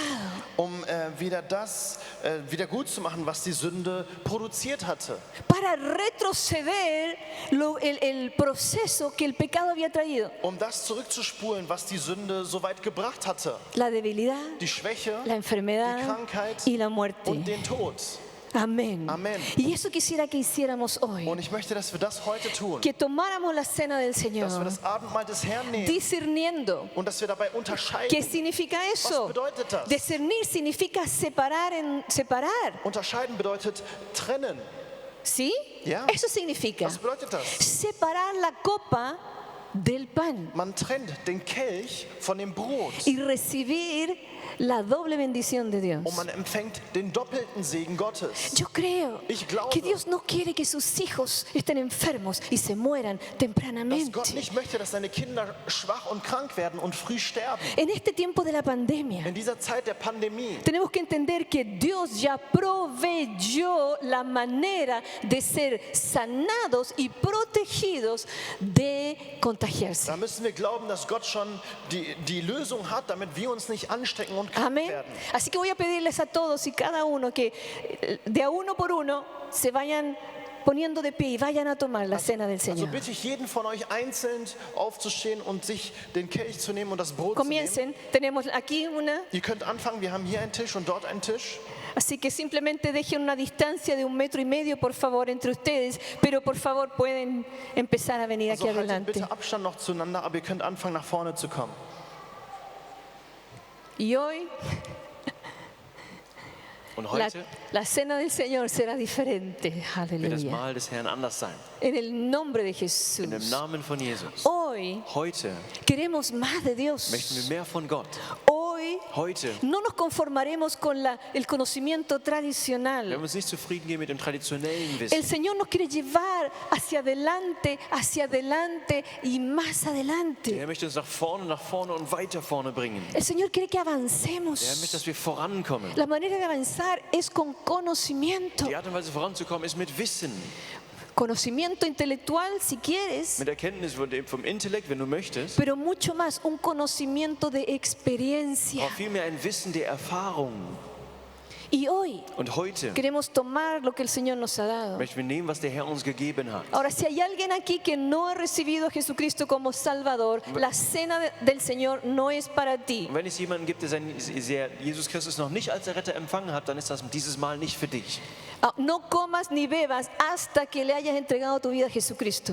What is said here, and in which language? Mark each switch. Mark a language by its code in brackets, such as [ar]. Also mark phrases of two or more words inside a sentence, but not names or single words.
[de] um wieder gut zu machen, was die Sünde produziert hatte. [es] Para retroceder el proceso que el pecado había traído. [de] Um das zurückzuspulen, was die Sünde so weit gebracht hatte. [es] La debilidad, [de] Die Schwäche, [es] la [de] die [es] enfermedad [de] Krankheit [es] y la muerte. [de] und den Tod. [es] Amén. Amén. Y eso quisiera que hiciéramos hoy. [de] Und ich möchte, dass wir das heute tun. [es] Que tomáramos la cena del [de] Dass wir [es] Señor, [de] das Abendmahl des Herrn nehmen [es] discerniendo. [de] und dass wir dabei [es] ¿Qué [de] unterscheiden. [es] significa [de] Was [es] eso? [de] bedeutet das? [es] Discernir significa separar. [de] Unterscheiden bedeutet trennen. [es] ¿Sí? [de] Ja. [es] Eso significa [de] Was bedeutet das? [es] separar la copa del pan [de] Man trennt den Kelch von dem Brot [es] y recibir la doble bendición de Dios. [de] und man empfängt den doppelten Segen Gottes. [es] Yo creo [de] Ich glaube, [es] que Dios no quiere que sus hijos estén enfermos y se mueran [de] Dass [es] tempranamente. [de] Gott nicht möchte, dass seine Kinder schwach und krank werden und früh sterben. [es] En este tiempo de la pandemia, [de] In dieser Zeit der Pandemie [es] tenemos que entender que Dios ya proveyó la manera de ser sanados y protegidos de contagiarse. [de] da müssen wir glauben, dass Gott schon die Lösung hat, damit wir uns nicht anstecken und krank [es] Amén. [de] werden. [es] Así que voy a pedirles a todos y cada uno que de a uno por uno se vayan poniendo de pie y vayan a tomar la cena del [de] Also [es] Señor. [de] bitte ich jeden von euch einzeln aufzustehen und sich den Kelch zu nehmen und das Brot zu nehmen. [es] Comiencen, tenemos aquí una, [de] Ihr könnt anfangen, wir haben hier einen Tisch und dort einen Tisch. [es] así que simplemente dejen una distancia de 1,5 metros, por favor, entre ustedes, pero por favor pueden empezar a venir aquí [de] Also haltet [es] adelante. [de] bitte Abstand noch zueinander, aber ihr könnt anfangen, nach vorne zu kommen. [es] Y hoy [de] Und [es] la, [de] heute [es] la cena del Señor será diferente. [de] wird das [es] Aleluya. [de] Mahl des Herrn anders sein. [es] En el nombre de [de] In dem [es] Jesús. [de] Namen von Jesus. [es] Hoy [de] Heute [es] queremos más de Dios. [de] möchten wir mehr von Gott. [es] Hoy [de] Heute [es] no nos conformaremos con el conocimiento [de] werden wir [es] tradicional. [de] uns nicht zufrieden geben mit dem traditionellen [es] El [de] Wissen. [es] Señor nos quiere llevar hacia adelante y más [de] Der [es] adelante. [de] Herr möchte uns nach vorne und weiter vorne bringen. [es] El Señor quiere que [de] Der Herr [es] avancemos. [de] möchte, dass wir vorankommen. [es] La manera de avanzar es con conocimiento. [de] Die Art und Weise voranzukommen ist mit Wissen, [es] Conocimiento intelectual si quieres, [de] mit Erkenntnis vom Intellekt, wenn du möchtest, [es] pero mucho más un conocimiento de experiencia. [de] aber vielmehr ein Wissen der Erfahrung. [es] Y hoy [de] Und heute [es] queremos tomar lo que el Señor nos ha dado. [de] möchten wir nehmen, was der Herr uns gegeben hat. [es] Ahora, si hay alguien aquí que no ha recibido a Jesucristo como Salvador, la cena del Señor no es para ti. [de] Und wenn es jemanden gibt, der Jesus Christus noch nicht als Retter empfangen hat, dann ist das dieses Mal nicht für dich. [es] No comas ni bebas hasta que le hayas entregado tu vida a Jesucristo.